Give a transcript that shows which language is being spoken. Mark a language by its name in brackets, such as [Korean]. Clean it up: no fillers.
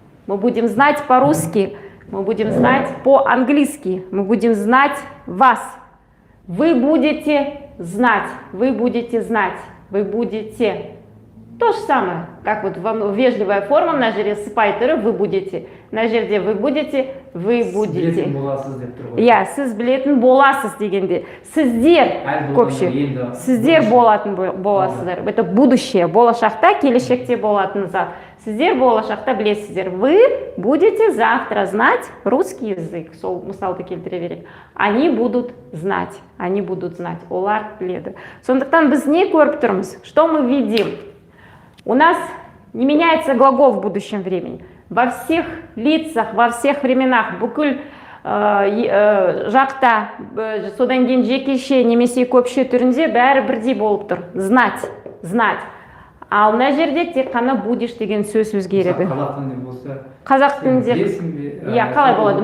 [Russian] Мы будем знать по-русски, мы будем знать по-английски, мы будем знать вас. Вы будете знать, вы будете знать, вы будете. То же самое, как вот вежливая форма, [Kazakh] на жерде спайтері [Russian] вы будете, [Kazakh] на жерде [Russian] вы будете, вы будете. [Kazakh] Я, сіз білетін боласыз дегенде. Сіздер, көпше, сіздер болатын боласыздар. [Russian] Это будущее, [Kazakh] болашақта, келешекте болатын зат. Сіздер болашақта білесіздер. [Russian] Вы будете завтра знать русский язык. [Kazakh] Сол мысалды келтіре берейік. [Russian] Они будут знать, [Kazakh] олар біледі. Сондықтан біз не көріп тұрмыз? [Russian] Что мы видим? У нас не меняется глагол в будущем времени. Во всех лицах, во всех временах, [Kazakh] бүкіл жақта, содан кейін жекеше немесе көпше түрінде бәрі бірдей болып тұр. Знать. Ал мына жерде тек қана будешь деген сөз өзгереді. Қазақ тілінде қалай болады?